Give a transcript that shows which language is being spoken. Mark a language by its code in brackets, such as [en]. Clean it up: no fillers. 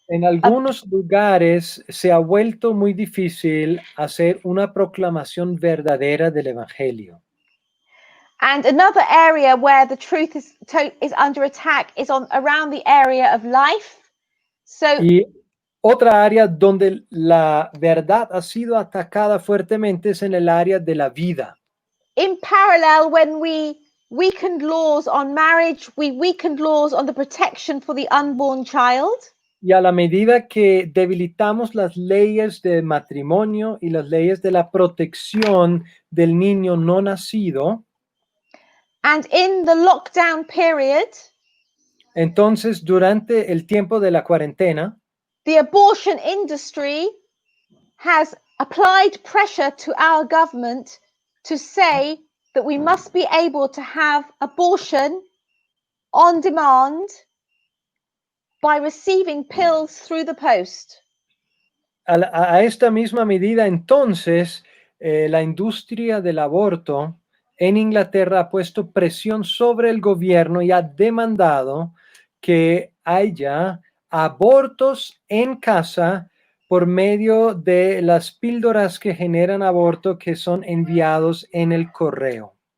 [es] en algunos lugares se ha vuelto muy difícil hacer una proclamación verdadera del Evangelio. [en] And another area where the truth is under attack is around the area of life. So [es] Y otra área donde la verdad ha sido atacada fuertemente es en el área de la vida. [en] in parallel, when we weakened laws on marriage, we weakened laws on the protection for the unborn child. [es] Y a la medida que debilitamos las leyes de matrimonio y las leyes de la protección del niño no nacido, [en] And in the lockdown period, [es] entonces durante el tiempo de la cuarentena, [en] the abortion industry has applied pressure to our government to say that we must be able to have abortion on demand by receiving pills through the post. [es] a esta misma medida, entonces, la industria del aborto en Inglaterra ha puesto presión sobre el gobierno y ha demandado que haya abortos en casa por medio de las píldoras que generan aborto que son enviados en el correo.